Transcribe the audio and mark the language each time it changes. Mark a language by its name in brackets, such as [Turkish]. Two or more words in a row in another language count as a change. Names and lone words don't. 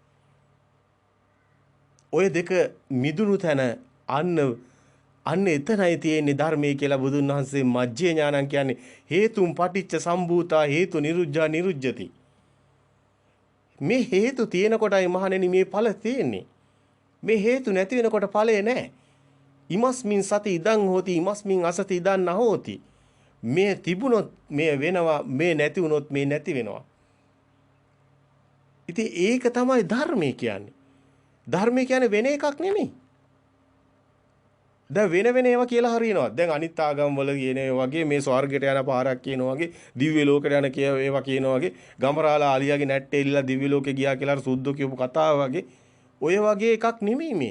[Sinhala] ඔය දෙක මිදුණු තැන අන්න එතනයි තියෙන්නේ ධර්මයේ කියලා බුදුන් වහන්සේ [Pali] මජ්ජේ ඥානං [Sinhala] කියන්නේ [Pali] හේතුම් පටිච්ච සම්භූතා හේතු නිරුද්ධා නිරුද්ධති. [Sinhala] මේ හේතු තියෙන කොටයි මහණෙනි මේ ඵල තියෙන්නේ. මේ හේතු නැති වෙනකොට ඵලය නැහැ. [Pali] ඉමස්මින් සති ඉදං හෝති ඉමස්මින් අසති ඉදං නහෝති. [Sinhala] මේ තිබුණොත් මේ වෙනවා මේ නැති වුණොත් මේ නැති වෙනවා. ඉතින් ඒක තමයි ධර්මය කියන්නේ. ධර්මය කියන්නේ වෙන එකක් නෙමෙයි. දැන් වෙන ඒවා කියලා හරියනවා. දැන් අනිත් ආගම් වල කියන වගේ මේ ස්වර්ගයට යන පාරක් කියනවා වගේ දිව්‍ය ලෝකයට යන ඒවා කියනවා වගේ ගමරාලා ආලියාගේ නැට්ටේ ඉල්ලලා දිව්‍ය ලෝකේ ගියා කියලා අර සුද්ධෝ කියපු කතාව වගේ ඔය වගේ එකක් නෙමෙයි මේ.